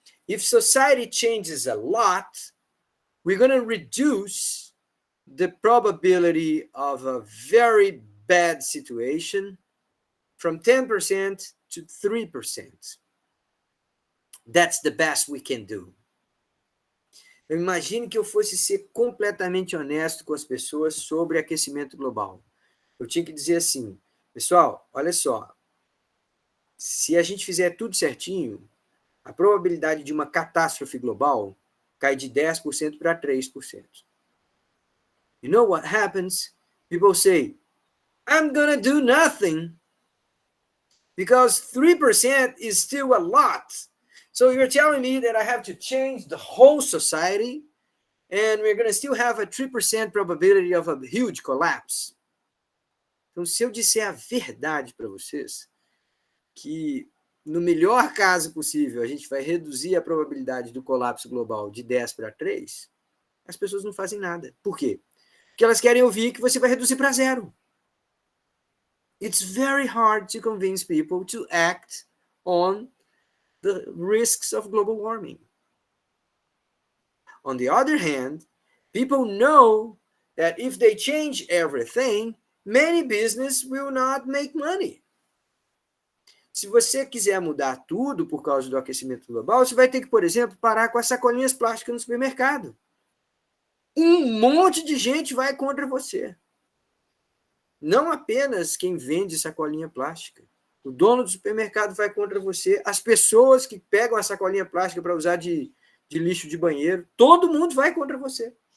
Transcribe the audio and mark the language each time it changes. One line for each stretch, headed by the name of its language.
English: If society changes a lot, we're going to reduce the probability of a very bad situation from 10% to 3%. That's the best we can do.
Portuguese: Eu imagino que eu fosse ser completamente honesto com as pessoas sobre aquecimento global. Eu tinha que dizer assim, pessoal, olha só, se a gente fizer tudo certinho, a probabilidade de uma catástrofe global cai de 10% para 3%.
English: You know what happens? People say, I'm gonna do nothing because 3% is still a lot. So you're telling me that I have to change the whole society and we're gonna still have a 3% probability of a huge collapse.
Portuguese: Então, se eu disser a verdade para vocês, que no melhor caso possível a gente vai reduzir a probabilidade do colapso global de 10 para 3, as pessoas não fazem nada. Por quê? Porque elas querem ouvir que você vai reduzir para 0.
English: It's very hard to convince people to act on the risks of global warming. On the other hand, people know that if they change everything, many businesses will not make money.
Portuguese: Se você quiser mudar tudo por causa do aquecimento global, você vai ter que, por exemplo, parar com as sacolinhas plásticas no supermercado. Um monte de gente vai contra você. Não apenas quem vende sacolinha plástica. O dono do supermercado vai contra você. As pessoas que pegam a sacolinha plástica para usar de lixo de banheiro, todo mundo vai contra você.